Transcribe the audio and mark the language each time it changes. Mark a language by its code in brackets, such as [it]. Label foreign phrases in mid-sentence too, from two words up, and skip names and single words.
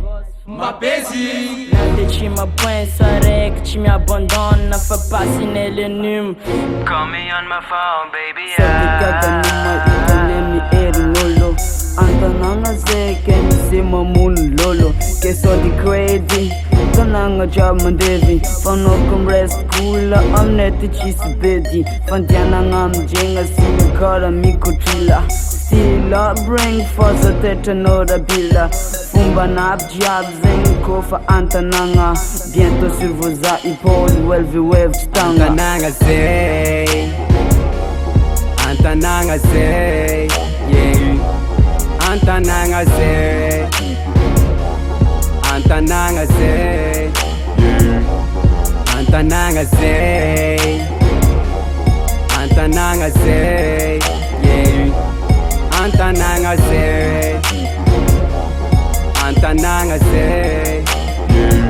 [mg] Mapezi Nande tsy mapoint saraiky tsy miabandonne fa passinay le nume [en] Call me on my phone baby [mg] erin'olo Antanagna zay ke misy mamono lolo Ke sody crazy Tanagna jiaby mandevy Fanoko mrest cool Aminay ty tsisy bedy Fandianagna amijegna sila kara mikotrila Stila bring faza tetranao rabila Fomban'aby jiaby zegny kofa antanagna [fr] Bientôt sur vos épaules [mg] Welvy tsy tagna Antanagna zay Antanagna zay Yeah Antanagna zay Antanagna zay Yeah Antanagna zay Antanagna zay Yeah Antanagna zay Antanagna zay Yeah